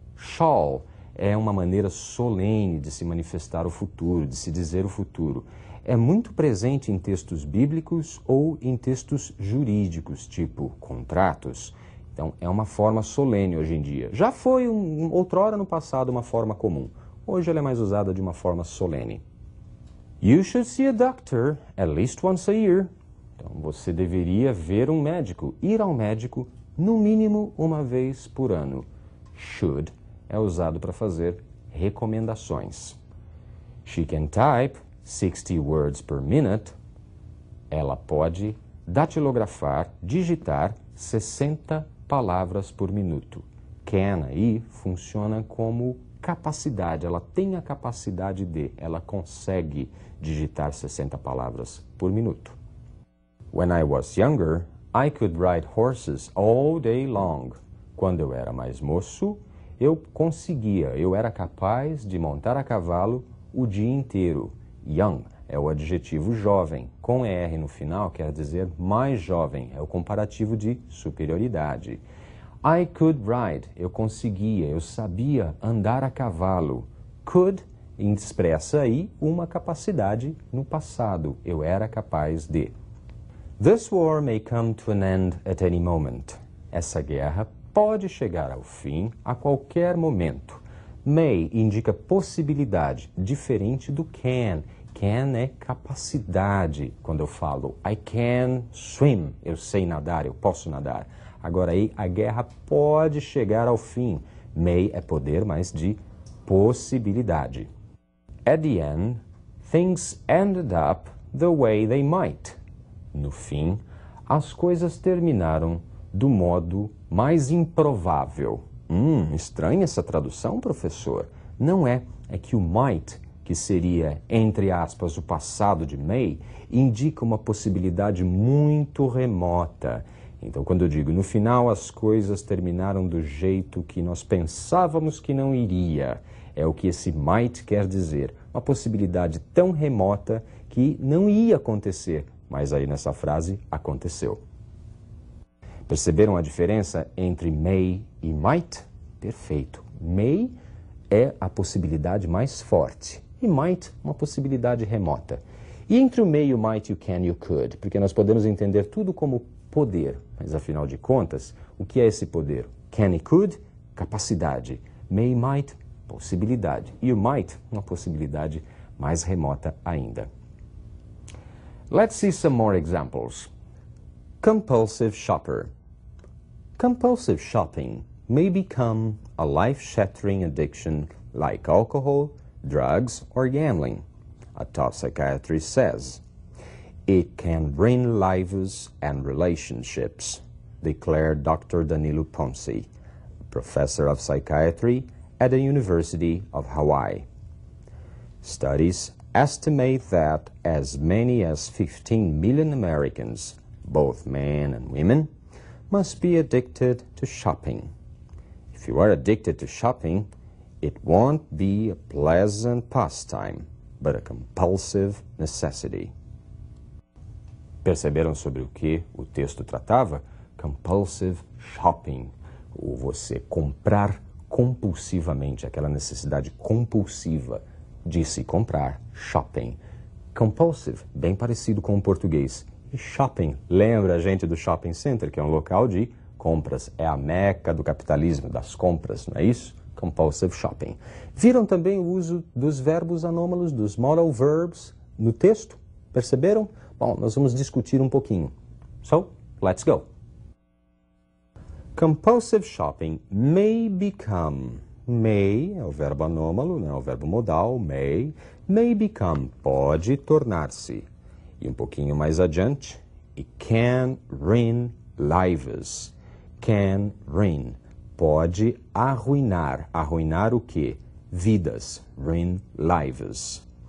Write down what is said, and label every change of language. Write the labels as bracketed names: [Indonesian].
[Portuguese] Shall é uma maneira solene de se manifestar o futuro, de se dizer o futuro. É muito presente em textos bíblicos ou em textos jurídicos, tipo contratos. Então, é uma forma solene hoje em dia. Já foi, outrora no passado, uma forma comum. Hoje ela é mais usada de uma forma solene. [English] You should see a doctor at least once a year. [Portuguese] Então, você deveria ver um médico, ir ao médico, no mínimo uma vez por ano. Should é usado para fazer recomendações. [English] She can type 60 words per minute. [Portuguese] Ela pode datilografar, digitar 60 palavras por minuto. Can aí funciona como capacidade, ela tem a capacidade de, ela consegue digitar 60 palavras por minuto. [English] When I was younger, I could ride horses all day long. [Portuguese] Quando eu era mais moço, eu era capaz de montar a cavalo o dia inteiro. Young é o adjetivo jovem, com R no final quer dizer mais jovem, é o comparativo de superioridade. [English] I could ride, [Portuguese] eu conseguia, eu sabia andar a cavalo. Could expressa aí uma capacidade no passado, eu era capaz de. [English] This war may come to an end at any moment. [Portuguese] Essa guerra pode chegar ao fim a qualquer momento. May indica possibilidade, diferente do can. Can é capacidade. Quando eu falo [English] I can swim, [Portuguese] eu sei nadar, eu posso nadar. Agora aí, a guerra pode chegar ao fim. May é poder, mas de possibilidade. [English] At the end, things ended up the way they might. [Portuguese] No fim, as coisas terminaram do modo mais improvável. Estranha essa tradução, professor? Não é. É que o might, que seria, entre aspas, o passado de may, indica uma possibilidade muito remota. Então, quando eu digo, no final as coisas terminaram do jeito que nós pensávamos que não iria, é o que esse might quer dizer. Uma possibilidade tão remota que não ia acontecer, mas aí nessa frase aconteceu. Perceberam a diferença entre may e might? Perfeito. May é a possibilidade mais forte e might uma possibilidade remota. E entre o may, o might e o can e o could? Porque nós podemos entender tudo como poder, mas afinal de contas, o que é esse poder? Can e could, capacidade. May e might, possibilidade. E o might, uma possibilidade mais remota ainda. [English] Let's see some more examples. Compulsive shopper. Compulsive shopping may become a life-shattering addiction like alcohol, drugs, or gambling, a top psychiatrist says. It can ruin lives and relationships, declared Dr. Danilo Ponce, professor of psychiatry at the University of Hawaii. Studies estimate that as many as 15 million Americans, both men and women, must be addicted to shopping. If you are addicted to shopping, it won't be a pleasant pastime, but a compulsive necessity. [Portuguese] Perceberam sobre o que o texto tratava? Compulsive shopping, ou você comprar compulsivamente, aquela necessidade compulsiva de se comprar, shopping. Compulsive, bem parecido com o português, E shopping, lembra a gente do shopping center, que é um local de compras. É a meca do capitalismo, das compras, não é isso? Compulsive shopping. Viram também o uso dos verbos anômalos, dos modal verbs, no texto? Perceberam? Bom, nós vamos discutir um pouquinho. [English] So, let's go. Compulsive shopping may become. [Portuguese] May é o verbo anômalo, né? O verbo modal, may become, pode tornar-se. E um pouquinho mais adiante, e [English] can ruin lives. [Portuguese] Can ruin, pode arruinar. Arruinar o quê? Vidas. Ruin lives.